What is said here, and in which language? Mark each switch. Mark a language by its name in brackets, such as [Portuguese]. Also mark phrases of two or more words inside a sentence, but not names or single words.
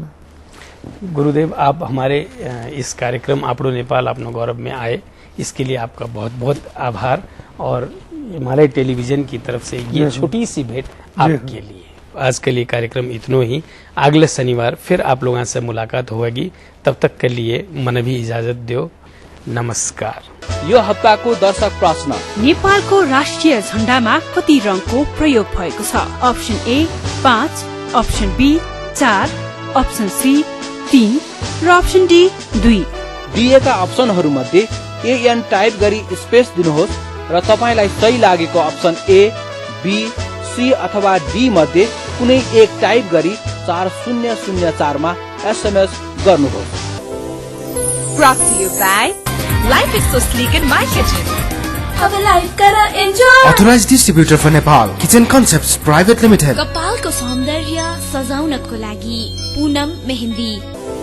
[Hindi] गुरुदेव, आप हमारे इस कार्यक्रम आपड़ो नेपाल आपनो गौरव में आए, इसके लिए आपका बहुत बहुत आभार। और हिमालय टेलीविजन की तरफ से ये छोटी सी भेंट आपके लिए। आज के लिए कार्यक्रम इतनो ही। अगले शनिवार फिर आप लोगों से मुलाकात होगी। तब तक के लिए मन भी इजाजत दो। नमस्कार। [Nepali] यो हप्ताको दर्शक प्रश्न, नेपालको राष्ट्रिय झण्डामा कति रङको प्रयोग भएको छ? अप्सन ए 5, अप्सन बी 4, अप्सन सी 3 र अप्सन डी 2। दिएका अप्सनहरू मध्ये एएन टाइप गरी स्पेस दिनुहोस् र तपाईलाई सही लागेको अप्सन ए, बी, सी अथवा डी मध्ये कुनै एक टाइप गरी 4004 मा एसएमएस गर्नुहोस्। [English] Brought to you by Life is so sleek in my kitchen. [Nepali] अब लाइफ करा एन्जॉय। [English] Authorized distributor for Nepal, Kitchen Concepts Private Limited. [Nepali] कपालको सौन्दर्य सजाउनको लागि पूनम मेहन्दी।